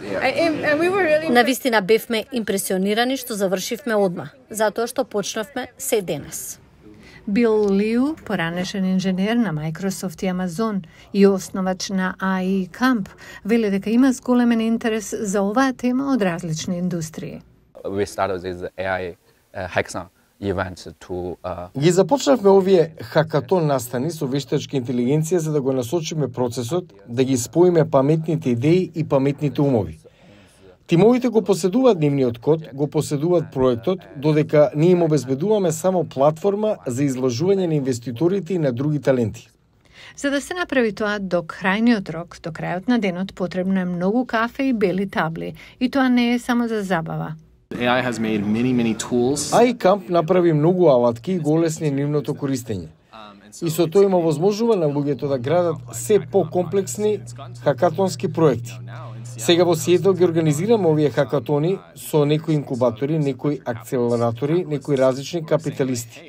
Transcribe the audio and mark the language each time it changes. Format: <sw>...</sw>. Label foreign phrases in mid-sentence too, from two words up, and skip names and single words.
<mk>Навистина бевме импресионирани што завршивме одма, затоа што почнавме се денес. Бил Лиу, поранешен инженер на Microsoft и Amazon и основач на AI Camp, вели дека има зголемен интерес за оваа тема од различни индустрии.</mk> <en>We started this AI hackathon event to</en> <mk>Ги започнавме овие хакатон настани со вештачка интелигенција за да го насочиме процесот, да ги споиме паметните идеи и паметните умови. Тимовите го поседуваат нивниот код, го поседуваат проектот, додека ние им обезбедуваме само платформа за изложување на инвеститорите и на други таленти. За да се направи тоа до крајниот рок, до крајот на денот, потребно е многу кафе и бели табли, и тоа не е само за забава.</mk> <en>AI has made many tools.</en> <mk>AI Camp направи многу алатки и го олесни нивното користење. И со тоа има возможува на луѓето да градат се по-комплексни хакатонски проекти. Сега во Сиетл ги организираме овие хакатони со некои инкубатори, некои акцелератори, некои различни капиталисти.</mk>